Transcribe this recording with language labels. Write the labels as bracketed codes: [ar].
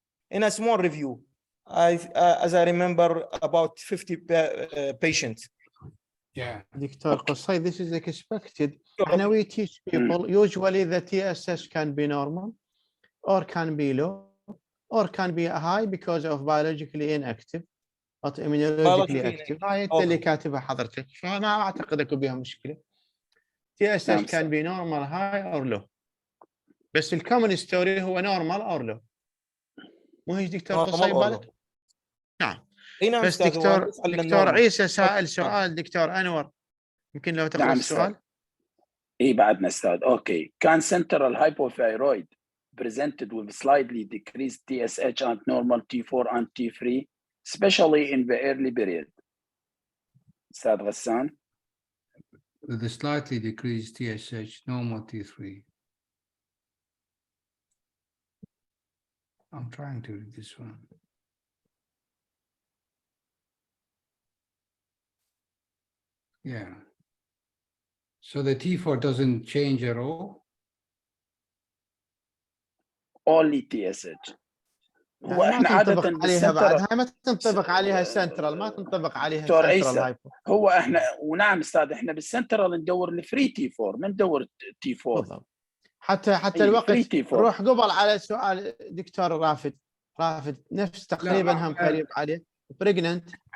[en] In a small review, as I remember, about 50 patients. Yeah. Dr. Qusay, this is expected. And we teach people, usually the TSH can be normal, or can be low, or can be high because of biologically inactive, but immunologically active. [ar] هاي انت اللي كاتبها حضرتك، فانا اعتقد اكو بها مشكله. [en] TSH can be normal, high or low. [ar] بس الكومن ستوري هو [en] normal or low. [ar] مو هيك دكتور قصي بالك؟ نعم. بس دكتور عيسى سائل سؤال دكتور انور، يمكن لو تقرا السؤال. اي بعدنا استاذ. اوكي. [en] Can central hypothyroid presented with slightly decreased TSH and normal T4 and T3, especially in the early period? [ar] استاذ غسان. [en] With the slightly decreased TSH, normal T3. I'm trying to read this one. Yeah. So the T4 doesn't change at all? Only TSH. [ar] هو احنا عادة عليها بعدها ما تنطبق عليها سنترال، ما تنطبق عليها سنترال هايبو. هو احنا ونعم استاذ احنا بالسنترال ندور الفري تي 4 ما ندور تي 4 بالضبط. حتى الوقت روح قبل على سؤال دكتور رافد نفس تقريبا هم قريب عليه بريجننت.